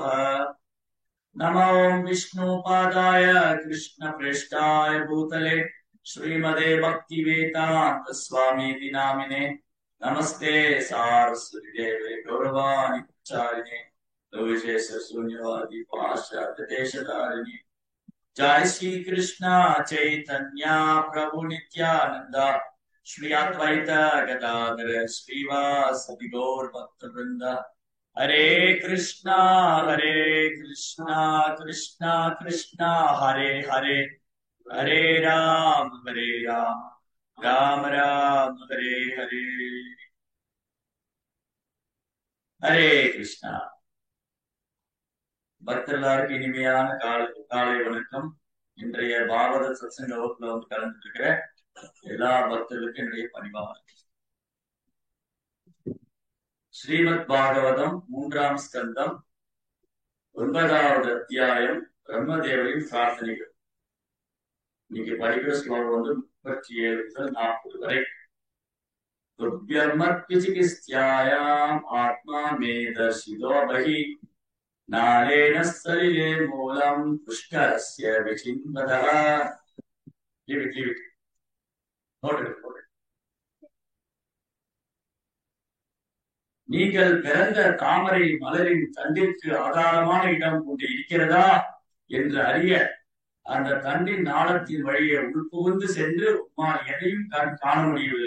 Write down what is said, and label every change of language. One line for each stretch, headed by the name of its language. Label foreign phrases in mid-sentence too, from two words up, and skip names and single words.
Sanskrit: नमो विष्णुपादाय कृष्णप्रेष्ठाय भूतले श्रीमदे भक्तिवेदान्त स्वामीति नामिने नमस्ते सारस्वती देवे गौरवाणि प्रचारिणे विशेष शून्यवादी पाश्चात्य देशधारिणी। जय श्री कृष्ण चैतन्य प्रभु नित्यानंद श्री अद्वैत गदाधर श्रीवासदि गौर भक्त वृंद। हरे कृष्णा कृष्णा कृष्णा हरे हरे, हरे राम राम राम हरे हरे। हरे कृष्णा।
Tamil: பக்தர்களுக்கு இனிமையான காலை வணக்கம். இன்றைய பாகவத சத்சங்க வகுப்புல கலந்துட்டு இருக்கிற எல்லா பக்தர்களுக்கும் என்னுடைய பணிவான ஸ்ரீமத் பாகவதம் 3ஆம் ஸ்கந்தம் 9வது அத்தியாயம் பிரம்மதேவரின் பிரார்த்தனைகள். இன்னைக்கு படிக்கிற ஸ்லோகம் 37 முதல் 40 வரை.
Sanskrit: दुर्बियर्मद्विचिकिस्यायाम् आत्मा मे दर्षितो बहि नारेण सलिले मूलम पुष्करस्य विचिन्वदः।
Tamil: நீங்கள் பிறந்த தாமரை மலரின் தண்டிற்கு ஆதாரமான இடம் கொண்டு இருக்கிறதா என்று அறிய அந்த தண்டின் நாளத்தின் வழியே உள்புகுந்து சென்று உம்மால் எதையும் காண முடியவில்லை.